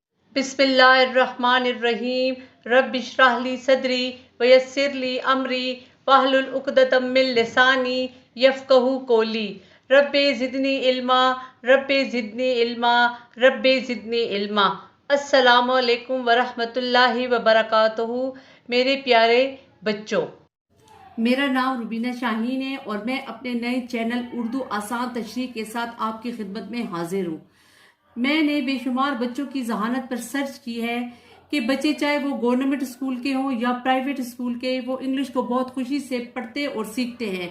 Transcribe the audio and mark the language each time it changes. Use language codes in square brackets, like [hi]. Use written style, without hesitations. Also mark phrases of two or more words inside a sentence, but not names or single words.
[ar] بسم الله الرحمن الرحيم رب اشرح لي صدري ويسر لي أمري واحلل عقدة من لساني يفقهوا قولي رب زدني علما رب زدني علما رب زدني علما. السلام عليكم ورحمة الله وبركاته. [ur] میرے پیارے بچوں، میرا نام روبینہ شاہین ہے اور میں اپنے نئے چینل اردو آسان تشریح کے ساتھ آپ کی خدمت میں حاضر ہوں. میں نے بے شمار بچوں کی ذہانت پر سرچ کی ہے کہ بچے چاہے وہ [en] government school [ur] کے ہوں یا [en] private school [ur] کے، وہ انگلش کو بہت خوشی سے پڑھتے اور سیکھتے ہیں.